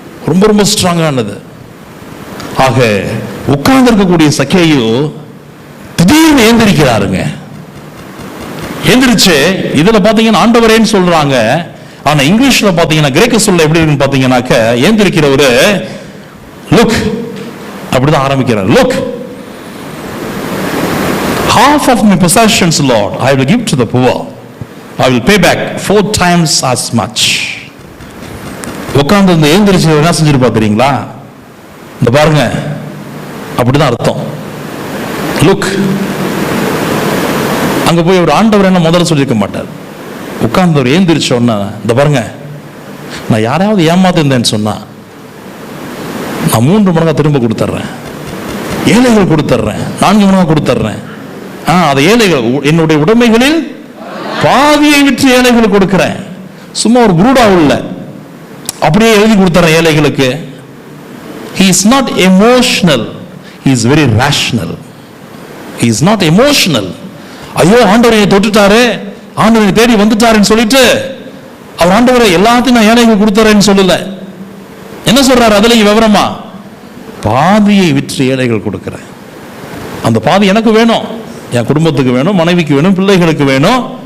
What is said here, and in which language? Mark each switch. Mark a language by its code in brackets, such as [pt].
[ta] ரொம்ப ஸ்ட்ராங்கானது. ஆக உட்கார்ந்து இருக்கக்கூடிய சக்கேயு திடீர்னு ஏந்திரிக்கிறாருங்க. எந்திரிச்சு இதுல பாத்தீங்கன்னா ஆண்டவரேன்னு சொல்றாங்க, ஆனா இங்கிலீஷ்ல பாத்தீங்கன்னா கிரேக்க சொல்ல எப்படி இருக்குன்னு பாத்தீங்கன்னாக்க, ஏந்திரிக்கிறவரு லுக் அப்படிதான் ஆரம்பிக்கிறார். [en] Look, half of my possessions, Lord, I will give to the poor. I will pay back 4 times as much. [ta] உட்கார்ந்து இந்த ஏந்திரிச்சு என்ன செஞ்சிருப்பா தெரியுங்களா? இந்த பாருங்க, அப்படிதான் அர்த்தம். லுக், அங்க போய் ஒரு ஆண்டவர் என்ன முதல்ல சொல்லியிருக்க மாட்டார். உட்கார்ந்தவர் ஏந்திரிச்சோன்னா, இந்த பாருங்க, நான் யாராவது ஏமாத்திருந்தேன்னு சொன்னா நான் 3 மடங்கா திரும்ப கொடுத்துட்றேன், ஏழைகள் கொடுத்துட்றேன், 4 மடங்கா கொடுத்துட்றேன். அது ஏழைகள், என்னுடைய உடைமைகளில் பாதியை விற்று ஏழைகள் கொடுக்கிறேன். சும்மா ஒரு குருடா உள்ள அப்படியே எழுதி கொடுத்துறேன் ஏழைகளுக்கு. [en] He is not emotional, he is very rational. He is not emotional. [ta] ஐயோ ஆண்டவர் என்னை தொட்டுட்டாரு, ஆண்டவர் என்னை தேடி வந்துட்டாருன்னு சொல்லிட்டு அவர் ஆண்டவரை எல்லாத்தையும் நான் ஏழைகள் கொடுத்துறேன்னு சொல்லல. என்ன சொல்றாரு அதுல விவரமா? பாதியை விற்று ஏழைகள் கொடுக்கிறேன். அந்த பாதி எனக்கு வேணும், என் குடும்பத்துக்கு வேணும், மனைவிக்கு வேணும், பிள்ளைகளுக்கு வேணும்.